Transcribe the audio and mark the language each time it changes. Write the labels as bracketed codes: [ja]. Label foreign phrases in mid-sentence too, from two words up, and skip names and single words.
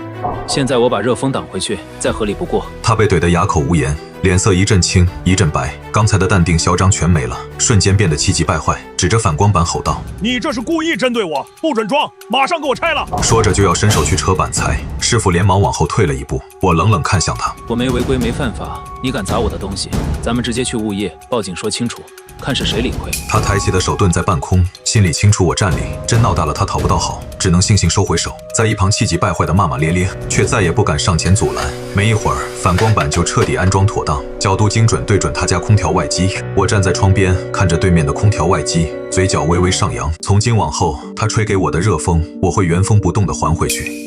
[zh] 現在我把熱風擋回去，再合理不過。”他被懟得啞口無言，臉色一陣青一陣白，剛才的淡定囂張全沒了，瞬間變得氣急敗壞，指着反光板吼道：“ 你這是故意針對我，不准裝，馬上給我拆了！” 說着就要伸手去扯板材，師傅連忙往後退了一步。我冷冷看向他：“ 我沒違規沒犯法，你敢砸我的東西，咱們直接去物業報警說清楚，看是誰理虧。” 他抬起的手頓在半空，心裡清楚我占理，真鬧大了他討不到好，只能悻悻收回手，在一旁氣急敗壞的罵罵咧咧，卻再也不敢上前阻攔。沒一會兒，反光板就徹底安裝妥當，角度精準對準他家空調外機。我站在窗邊看着對面的空調外機，嘴角微微上揚。從今往後，他吹給我的熱風，我會原封不動地還回去。